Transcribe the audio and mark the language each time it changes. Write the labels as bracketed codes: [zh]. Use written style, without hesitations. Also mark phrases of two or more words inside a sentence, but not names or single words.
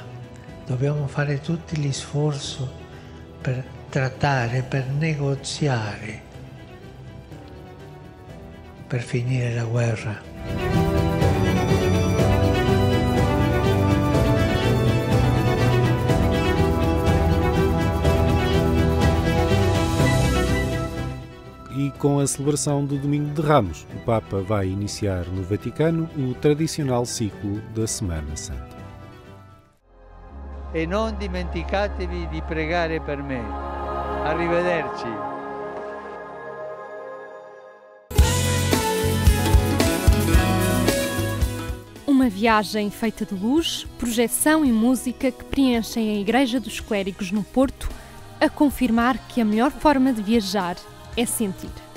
[it] Dobbiamo fare tutti gli sforzi per trattare, per negoziare, per finire la guerra. [pt] E com a celebração do Domingo de Ramos, o Papa vai iniciar no Vaticano o tradicional ciclo da Semana Santa. [it] E non dimenticatevi di pregare per me. Arrivederci. [pt] Uma viagem feita de luz, projeção e música que preenchem a Igreja dos Clérigos no Porto, a confirmar que a melhor forma de viajar é sentir.